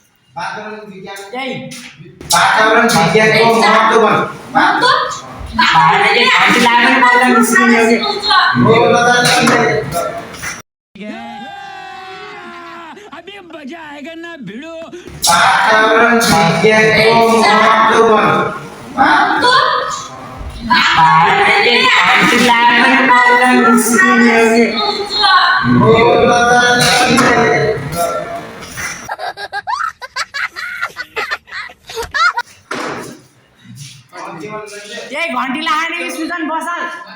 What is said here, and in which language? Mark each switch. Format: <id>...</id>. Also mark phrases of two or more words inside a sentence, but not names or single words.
<ne>वातावरण विज्ञान यही वातावरण विज्ञानको महत्त्व भन घन्टी लाग्ने पर्दा निस्किने हो कि</ne> <hi>अभी मजा आएगा ना भिड़ो</hi> <ne>वातावरण विज्ञानको महत्त्व भन घन्टी लाग्ने पर्दा निस्किने हो कि यही घन्टी लाग्ने कि सुजन बसल</ne>